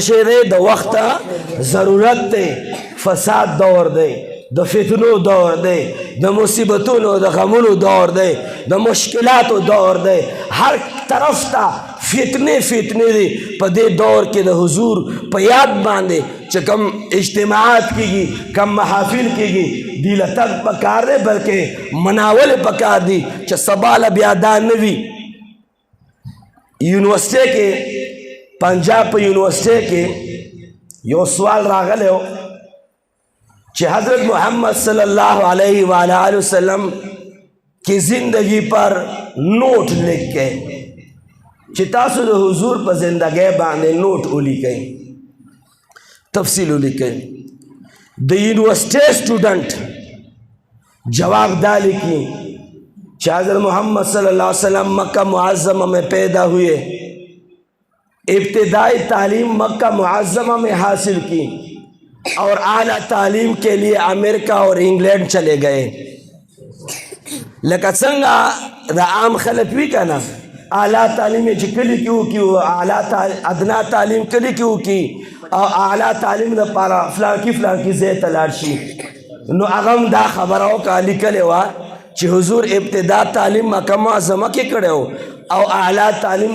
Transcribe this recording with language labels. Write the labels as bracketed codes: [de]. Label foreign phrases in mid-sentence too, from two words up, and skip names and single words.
[ps] شی دی د وخت ضرورت دی فساد دور دی د فتنو دور دی د مصیبتونو د غمونو دور دی د مشکلاتو دور دی هر طرف ته فتنې دي په دې دور کې د حضور په یاد باندې چې کم اجتماعات کېږي کم محافل کېږي دی له تګ پکار دی بلکې مناول پکار دي چې سبا له بیا دا نه وي یونیورسټۍ کې پنجاب په یونیورسٹی کې یو سوال راغلی و چې [ur] حضرت محمد صلی اللہ علیہ وآلہ وسلم کی زندگی پر نوٹ لکھ کے [ps] چې تاسو د حضور په زندګۍ باندې نوٹ ولیکئ تفصیل ولیکئ د یونیورسٹی اسٹوڈنٹ جواب دا لیکي چې [ur] حضرت محمد صلی اللہ علیہ وسلم مکہ معظمہ میں پیدا ہوئے ابتدائی تعلیم مکہ معظمہ میں حاصل کی اور اعلیٰ تعلیم کے لیے امریکہ اور انگلینڈ چلے گئے [ps] لکه څنګه د عام خلک وي که نه اعلیٰ تعلیم یې چې کلي کې وکړي ادنا تعلیم کلي کې وکړي او اعلیٰ تعلیم دپاره فلانکي ځای ته لاړ شي نو هغه هم دا خبره وکړه لیکلې وه چې حضور ابتدا تعلیم مکه معظمه کې کړی و او اعلیٰ تعلیم